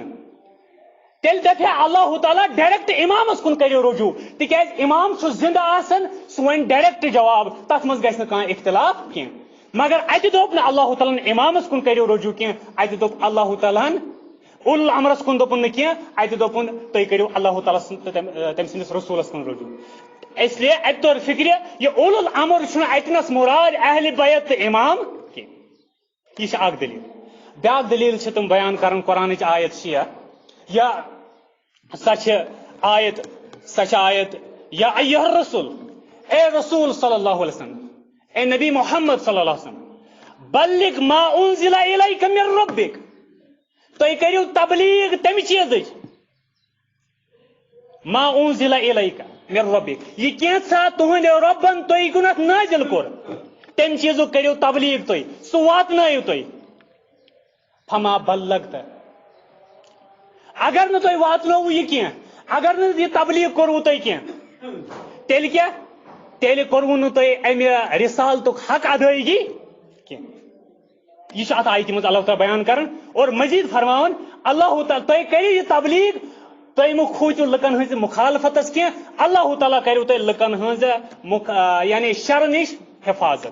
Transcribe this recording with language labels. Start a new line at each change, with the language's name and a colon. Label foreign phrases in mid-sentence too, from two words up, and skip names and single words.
Kashmiri: تیٚلہِ دپہِ ہا اللہ تعالیٰ ڈایریکٹ امامس کُن کٔرِو رجوٗع تِکیازِ امام چھُ زندٕ آسان سُہ وَنہِ ڈایریکٹ جواب تتھ منٛز گژھِ نہٕ کانٛہہ اختلاف کینٛہہ. مگر اتہِ دوٚپ نہٕ اللہ تعالیٰ ہن امامس کُن کٔرِو رجوٗع کینٛہہ اتہِ دوٚپ اللہ تعالیٰ ہن اولُل امرس کُن دوٚپُن نہٕ کینٛہہ اتہِ دوٚپُن تُہۍ کٔرِو اللہ تعالیٰ سٕنٛد تہٕ تٔمۍ سٕنٛدِس رسوٗلس کُن رجوٗع.
Urdu: اس لیے
Kashmiri: اتہِ توٚر فِکرِ یہِ اولُل امر چھُنہٕ اتنس مراد اہلِ بیت تہٕ امام کینٛہہ. یہِ چھِ اکھ دلیٖل. بیاکھ دلیٖل چھِ تِم بیان کران قرآنٕچ آیت شِیا یا سۄ چھِ آیت
Arabic: یا ایُّہا الرسول
Kashmiri: اے رسول
Arabic: صلی اللہ علیہ وسلم
Kashmiri: اے نبی محمد
Arabic: صلی اللہ علیہ وسلم بلغ ما انزل الیک من ربک
Kashmiri: تُہۍ کٔرِو تبلیغ تمہِ چیٖزٕچ
Arabic: ما انزل الیک من ربک
Kashmiri: یہِ کینٛژھا تُہنٛدِ رۄبن تۄہہِ کُنتھ نٲزِل کوٚر تمہِ چیٖزُک کٔرِو تبلیغ تُہۍ سُہ واتنٲیِو تُہۍ.
Arabic: فما بلغت
Kashmiri: اگر نہٕ تۄہہِ واتنووُ یہِ کینٛہہ اگر نہٕ یہِ تبلیغ کوٚروُ تۄہہِ کینٛہہ تیٚلہِ کیٛاہ تیٚلہِ کوٚروُ نہٕ تۄہہِ امہِ رِسالتُک حق ادٲیگی کینٛہہ. یہ چھُ اتھ آیتہِ منٛز اللہ تعالیٰ بیان کران
Urdu: اور مزید
Kashmiri: فرماوان اللہ تعالیٰ تُہۍ کٔرِو یہِ تبلیغ تُہۍ مہٕ کھوٗژِو لُکن ہٕنٛزِ مُخالفتس کینٛہہ اللہ تعالیٰ کٔرِو تۄہہِ لُکن ہٕنٛزِ یعنی شرٕ نِش حفاظت.